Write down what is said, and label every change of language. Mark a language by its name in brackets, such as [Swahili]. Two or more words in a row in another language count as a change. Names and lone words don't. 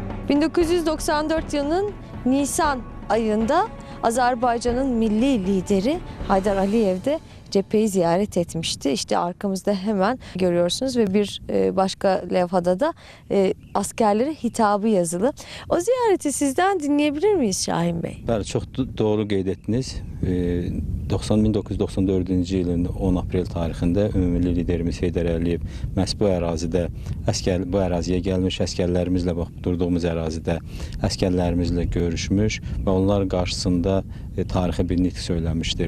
[Turkish] 1994 yılının Nisan ayında Azerbaycan'ın milli lideri Haydar Aliyev de cepheyi ziyaret etmişti. İşte arkamızda hemen görüyorsunuz ve bir başka levhada da askerlere hitabı yazılı. O ziyareti sizden dinleyebilir miyiz Şahin Bey? [Azerbaijani] Bəli, çox doğru qeyd etdiniz. 1994-cü ilin 10 aprel tarixində ümumi liderimiz Heydər Əliyev məhz bu ərazidə bu əraziyə gəlmiş, əsgərlərimizlə bax durduğumuz ərazidə əsgərlərimizlə görüşmüş və onların qarşısında tarixi bir nitq söyləmişdir.